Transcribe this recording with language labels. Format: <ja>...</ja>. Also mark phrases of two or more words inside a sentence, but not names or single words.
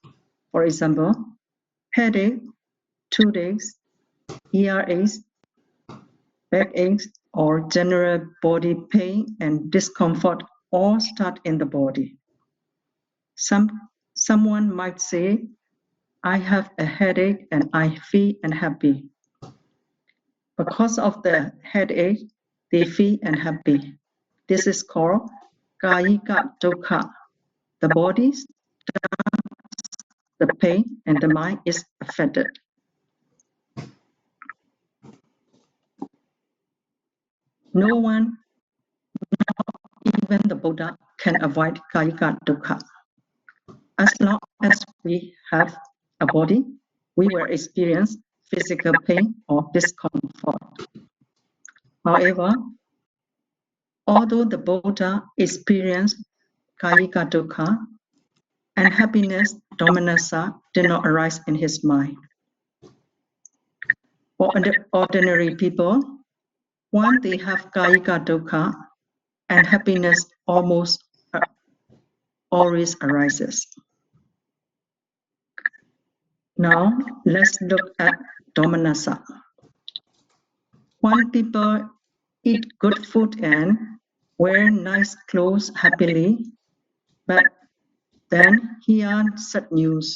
<en>For example, headache, toothaches, earaches, backaches, or general body pain and discomfort all start in the body. Someone might say, I have a headache and I feel unhappy. Because of the headache, they feel unhappy. This is called</en> <pi>kayika dukkha.</pi> <en>The body starts the pain and the mind is affected. No one, not even the Buddha, can avoid</en> <pi>kayika dukkha.</pi> <en>As long as we have a body, we will experience physical pain or discomfort. However, although the Buddha experienced</en> <pi>kayika dukkha,</pi> <en>unhappiness, domanassa, did not arise in his mind. For ordinary people, when they have</en> <pi>kayika dukkha,</pi> <en>unhappiness almost always arises. Now, let's look at domanassa. When people eat good food and wear nice clothes happily, but then hear sad news.</en>